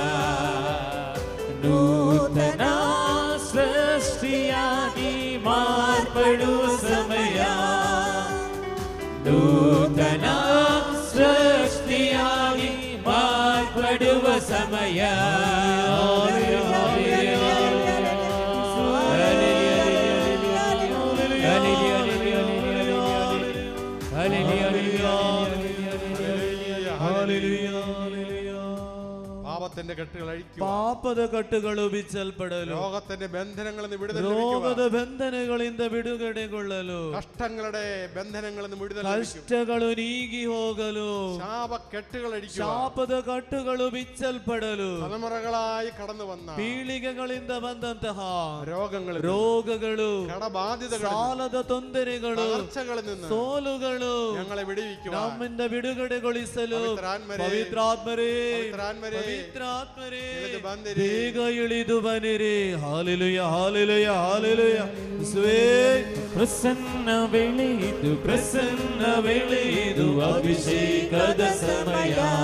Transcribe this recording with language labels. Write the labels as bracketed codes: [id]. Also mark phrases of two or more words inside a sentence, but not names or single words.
[kn] ನೂತನ ಸೃಷ್ಟಿಯಾಗಿ ಮಾರ್ಪಡುವ ಸಮಯ, ನೂತನ ಸೃಷ್ಟಿಯಾಗಿ ಮಾರ್ಪಡುವ ಸಮಯ. [ml] പാപത്തിന്റെ കെട്ടുകൾ അഴിക്കുക, [kn] ಪಾಪದ ಕಟ್ಟುಗಳು ಬಿಚ್ಚಲ್ಪಡಲು, [ml] രോഗത്തിന്റെ ബന്ധനങ്ങളിൽ വിടുതൽ [kn] ರೋಗದ [ml] ലഭിക്കുക, [kn] ಬಂಧನಗಳಿಂದ ಬಿಡುಗಡೆಗೊಳ್ಳಲು, [ml] കഷ്ടങ്ങളുടെ ബന്ധനങ്ങളിൽ നിന്ന് വിടുതൽ ലഭിക്കുക, [kn] ಕಷ್ಟಗಳು ನೀಗಿ ಹೋಗಲು, [ml] ശാപക്കെട്ടുകൾ അഴിക്കുക, [kn] ಶಾಪದ ಕಟ್ಟುಗಳು ಬಿಚ್ಚಲ್ಪಡಲು, [ml] തലമുറകളായി കടന്നു വന്ന [kn] ಪೀಳಿಗೆಗಳಿಂದ ಬಂದಂತಹ [ml] രോഗಗಳು, [kn] ರೋಗಗಳು, [ml] കടബാധിതകൾ, [kn] ಸಾಲದ ತೊಂದರೆಗಳು, [ml] തകർച്ചകളിൽ നിന്ന് [kn] ಸೋಲುಗಳು [ml] ഞങ്ങളെ വിടുവിക്കുക. [kn] ನಮ್ಮಿಂದ ಬಿಡುಗಡೆಗೊಳಿಸಲು ಪವಿತ್ರಾತ್ಮರೇ, ಪವಿತ್ರಾತ್ಮರೇ, ಪವಿತ್ರಾತ್ಮರೇ, ಪವಿತ್ರಾತ್ಮರೇ, ಇಳಿದು ಬಂದಿರಿ. ಬೇಗ ಇಳಿದು ಬನ್ನಿರಿ. ಹಾಲೆಲೂಯಾ, ಹಾಲೆಲೂಯಾ, ಹಾಲೆಲೂಯಾ. ಯೇಸುವೇ, ಪ್ರಸನ್ನ ವೇಳೆಯಿದು, ಪ್ರಸನ್ನ ವೇಳೆಯಿದು, ಅಭಿಷೇಕದ ಸಮಯ.